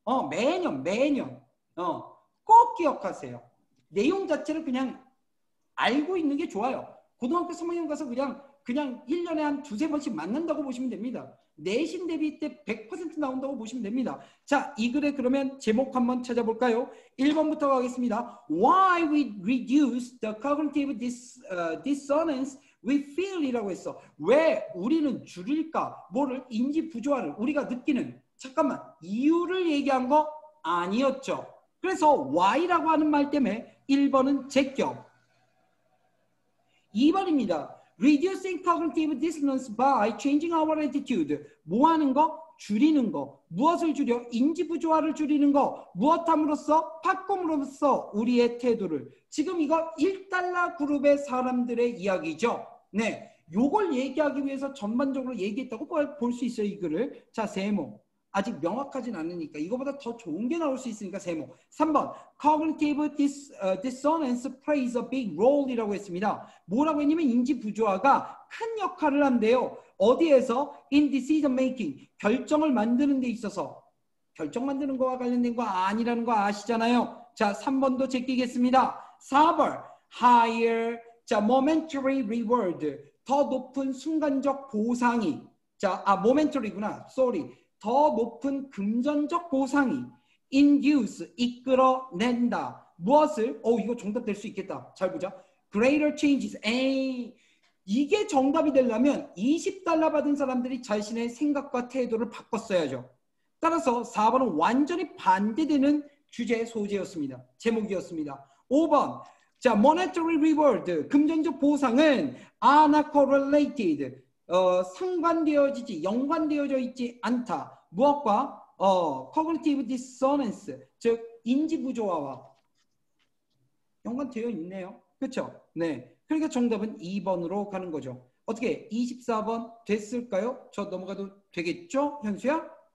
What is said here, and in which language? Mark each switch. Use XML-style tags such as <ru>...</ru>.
<ko>매년 꼭 기억하세요. 내용 자체를 그냥 알고 있는 게 좋아요. 고등학교 3학년 가서 그냥 1년에 한 두세 번씩 맞는다고 보시면 됩니다. 내신 대비 때 100% 나온다고 보시면 됩니다. 자, 이 글의 그러면 제목 한번 찾아볼까요? 1번부터 가겠습니다.</ko> <en>Why we reduce the cognitive dissonance we feel</en> <ko>이라고 했어. 왜 우리는 줄일까? 뭐를? 인지 부조화를 우리가 느끼는 잠깐만 이유를 얘기한 거 아니었죠. 그래서 why라고 하는 말 때문에 1번은 제껴. 2번입니다.</ko> <en>Reducing cognitive dissonance by changing our attitude.</en> <ko>뭐 하는 거? 줄이는 거. 무엇을 줄여? 인지부조화를 줄이는 거. 무엇함으로써? 바꿈으로써 우리의 태도를. 지금 이거 1달러 그룹의 사람들의 이야기죠. 네, 요걸 얘기하기 위해서 전반적으로 얘기했다고 볼 수 있어요. 이 글을. 자, 세모. 아직 명확하진 않으니까 이거보다 더 좋은 게 나올 수 있으니까 세모.</ko> <en>3번 Cognitive dissonance plays a big role</en> <ko>이라고 했습니다. 뭐라고 했냐면 인지부조화가 큰 역할을 한대요. 어디에서?</ko> <en>In decision making.</en> <ko>결정을 만드는 데 있어서. 결정 만드는 거와 관련된 거 아니라는 거 아시잖아요. 자, 3번도 제끼겠습니다.</ko> <en>4번 higher momentary reward.</en> <ko>더 높은 순간적 보상이. 자, momentary구나.</ko> <en>sorry.</en> <ko>더 높은 금전적 보상이 induce, 이끌어낸다. 무엇을? 이거 정답 될 수 있겠다. 잘 보자.</ko> <en>Greater changes.</en> <ko>이게 정답이 되려면 20달러 받은 사람들이 자신의 생각과 태도를 바꿨어야죠. 따라서 4번은 완전히 반대되는 주제 소재였습니다. 제목이었습니다. 5번. 자,</ko> <en>monetary reward.</en> <ko>금전적 보상은</ko> <en>are not correlated.</en> <ko>상관되어지지 연관되어져 있지 않다. 무엇과?</ko> <en>cognitive dissonance</en> <ko>즉 인지부조화와 연관되어 있네요. 그렇죠? 네. 그러니까 정답은 2번으로 가는 거죠. 어떻게 24번 됐을까요? 저 넘어가도 되겠죠? 현수야?</ko>